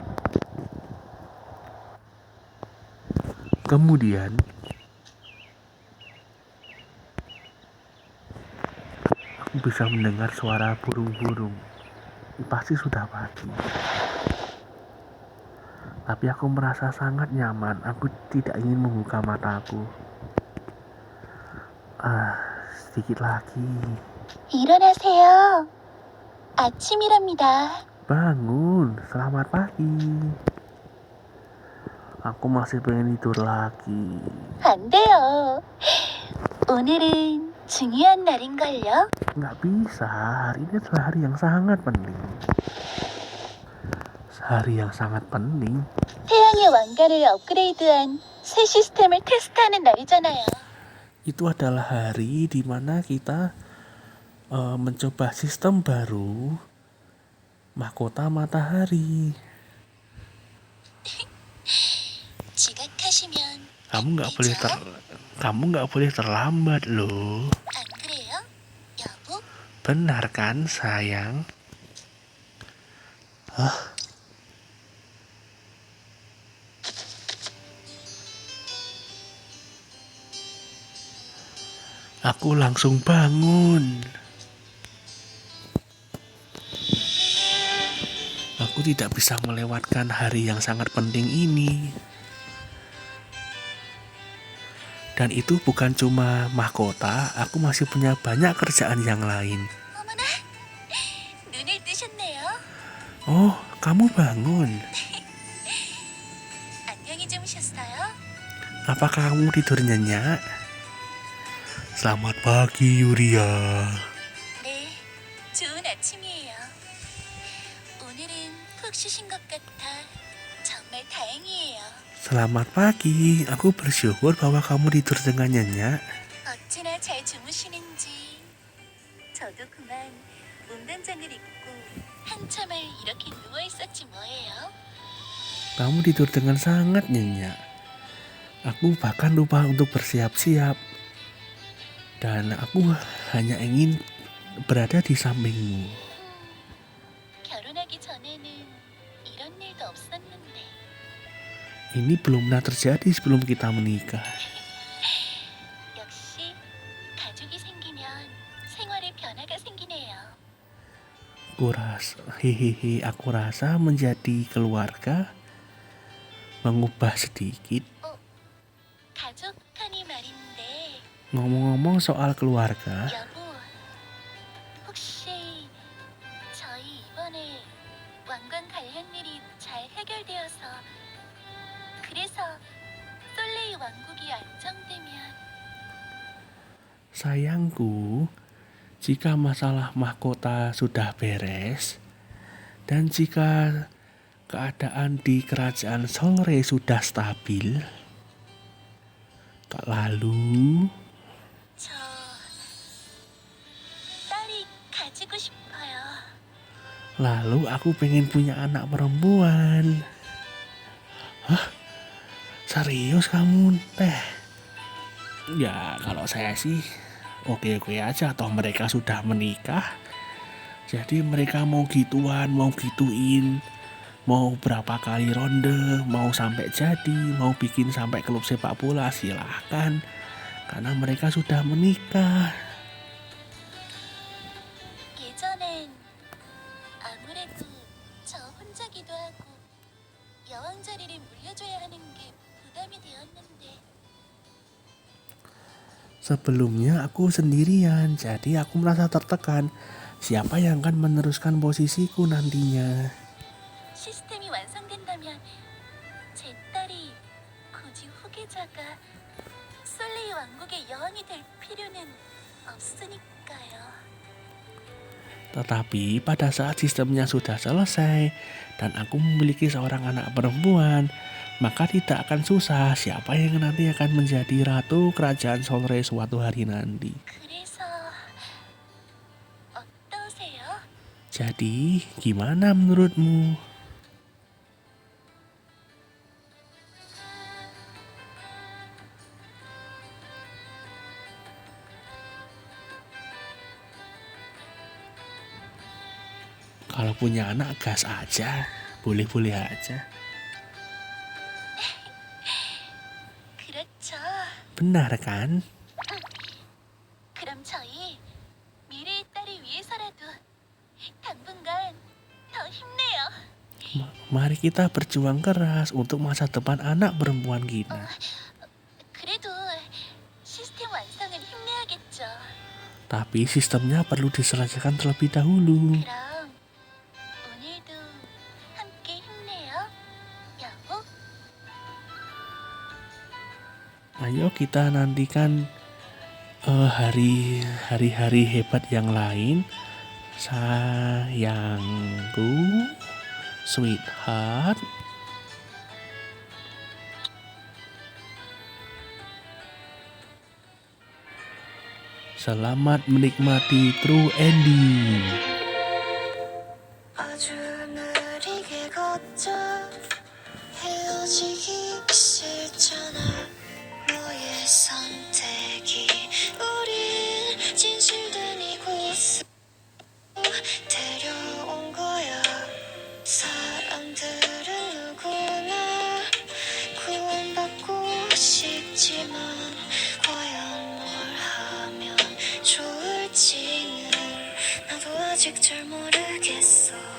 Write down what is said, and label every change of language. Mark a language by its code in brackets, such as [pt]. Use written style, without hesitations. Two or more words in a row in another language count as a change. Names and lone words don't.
[id] Kemudian aku bisa mendengar suara burung-burung. Pasti sudah pagi. Tapi aku merasa sangat nyaman. Aku tidak ingin membuka mataku. Sedikit lagi. [ko] 일어나세요. 아침이랍니다. [id] Bangun, selamat pagi. Aku masih pengen tidur lagi. [ko] 안 돼요. 오늘은 중요한 날인걸요. [id] Nggak bisa, hari ini adalah hari yang sangat penting. Hari yang sangat penting. [ko] 태양의 왕관을 업그레이드한 새 시스템을 테스트하는 날이잖아요. [id] Itu adalah hari di mana kita mencoba sistem baru mahkota matahari. [ko] 지각하시면 [id] Kamu nggak boleh terlambat loh. [ko] 안 그래요? 여보? [id] Benar kan sayang? Aku langsung bangun. Aku tidak bisa melewatkan hari yang sangat penting ini. Dan itu bukan cuma mahkota, aku masih punya banyak kerjaan yang lain. [ko] 어머나, 눈을 뜨셨네요. [id] Oh, kamu bangun. [ko] 안녕히 주무셨어요? [id] Apa kamu tidur nyenyak? Selamat pagi Yuria. [ko] 네, 좋은 아침이에요. 오늘은 푹 쉬신 것 같아 정말 다행이에요. [id] Selamat pagi, aku bersyukur bahwa kamu tidur dengan nyenyak. [ko] 어찌나 잘 주무시는지. 저도 그만 운동장을 입고 한참을 이렇게 누워 있었지 뭐예요. [id] Kamu tidur dengan sangat nyenyak. Aku bahkan lupa untuk bersiap-siap. Dan aku hanya ingin berada di sampingmu. [ko] 결혼하기 전에는 이런 일도 없었는데. [id] Ini belum pernah terjadi sebelum kita menikah. [ko] 역시 가족이 생기면 생활에 변화가 생기네요. [id] Aku rasa menjadi keluarga mengubah sedikit. [ko] 가족 하니 말인데. [id] Ngomong-ngomong soal keluarga, [ko] 여보, 혹시 저희 이번에 왕관 관련 일이 잘 해결되어서 그래서 솔레이 왕국이 안정되면 [id] sayangku, jika masalah mahkota sudah beres dan jika keadaan di kerajaan Solre sudah stabil, tak lalu [ko] 저 딸이 가지고 싶어요. [id] aku pengen punya anak perempuan. Hah? Serius kamu, Teh? Ya, kalau saya sih oke-oke aja, toh mereka sudah menikah. Jadi mereka mau gituan, mau gituin, mau berapa kali ronde, mau sampai jadi, mau bikin sampai klub sepak bola, silahkan. Karena mereka sudah menikah. [ko] 예전엔 아무래도 저 혼자기도 하고 여왕 자리를 물려줘야 하는 게 부담이 되었는데. [id] Sebelumnya aku sendirian, jadi aku merasa tertekan. Siapa yang akan meneruskan posisiku nantinya? [ko] 시스템이 완성된다면 제 딸이 굳이 후계자가 솔레이 왕국의 여왕이 될 필요는 없으니까요. [id] Tetapi pada saat sistemnya sudah selesai dan aku memiliki seorang anak perempuan, maka tidak akan susah siapa yang nanti akan menjadi ratu kerajaan Solre suatu hari nanti. [ko] 그래서 어떠세요? [id] Jadi, gimana menurutmu? Kalau punya anak gas aja, boleh-boleh aja. [ko] 그렇죠. [id] Benar kan? [ko] 그럼 저희 미래의 딸을 위해서라도 당분간 더 힘내요. [id] Mari kita berjuang keras untuk masa depan anak perempuan kita. [ko] 그래도 시스템 완성은 힘내야겠죠. [id] Tapi sistemnya perlu diselesaikan terlebih dahulu. [ko] 그럼 오늘도 함께 힘내요, 여보. [id] Ayo kita nantikan hari-hari hebat yang lain. Sayangku, sweetheart. Selamat menikmati [en] true ending. [ko] 아주 느리게 걷자 헤어지기 싫잖아 너의 선택이 우린 진실된 이곳으로 데려온 거야 사람들은 누구나 구원받고 싶지만 과연 뭘 하면 좋을지는 나도 아직 잘 모르겠어